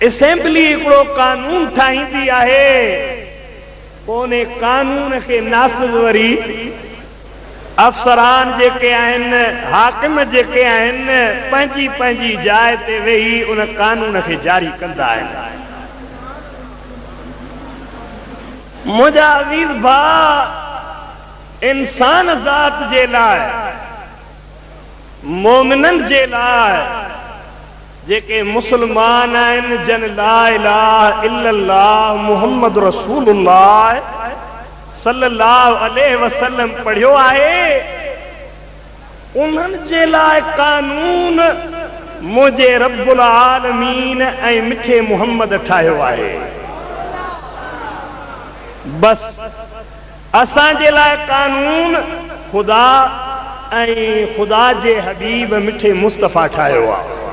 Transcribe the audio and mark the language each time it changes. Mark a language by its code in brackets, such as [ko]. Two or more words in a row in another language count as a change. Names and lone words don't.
[sd] असेंबली हिकिड़ो कानून ठाहींदी आहे, पोइ उन कानून खे नाफ़िज़ वरी अफ़सरान जेके आहिनि, हाकिम जेके आहिनि, पंहिंजी पंहिंजी जाइ ते वेही उन कानून खे जारी कंदा आहिनि। मुंहिंजा अज़ीज़ भाउ, इंसान ज़ात जे लाइ, मोमिनन जे लाइ, जेके मुसलमान आहिनि, जन [ar] لا إله إلا الله محمد رسول الله صلى الله عليه وسلم [sd] पढ़ियो आहे, उन्हनि जे लाइ कानून मुझे [ar] رب العالمين [sd] ऐं मिठे मोहम्मद ठाहियो आहे। बस असांजे लाइ कानून खुदा ऐं खुदा जे हबीब मिठे मुस्तफ़ा ठाहियो आहे।